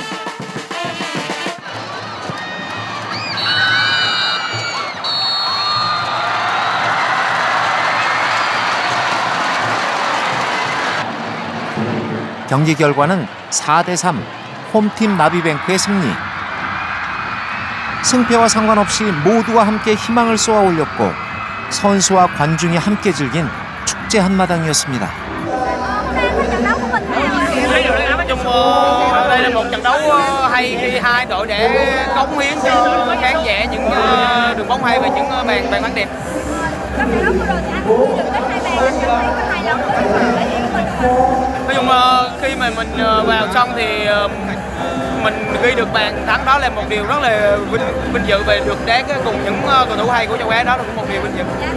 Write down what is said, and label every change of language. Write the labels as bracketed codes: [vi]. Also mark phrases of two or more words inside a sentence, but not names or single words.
[ko] 경기 결과는 4대3 홈팀 나비뱅크의 승리. 승패와 상관없이 모두가 함께 희망을 쏘아 올렸고 선수와 관중이 함께 즐긴 축제 한마당이었습니다. [vi] Đây là một trận đấu hay khi hai đội để cống hiến cho khán giả những đường bóng hay và những bàn thắng đẹp. Nói chung khi mà mình vào sân thì mình ghi được bàn thắng, đó là một điều rất là vinh dự, và được đá cùng những cầu thủ hay của châu Á, đó là cũng một điều vinh dự.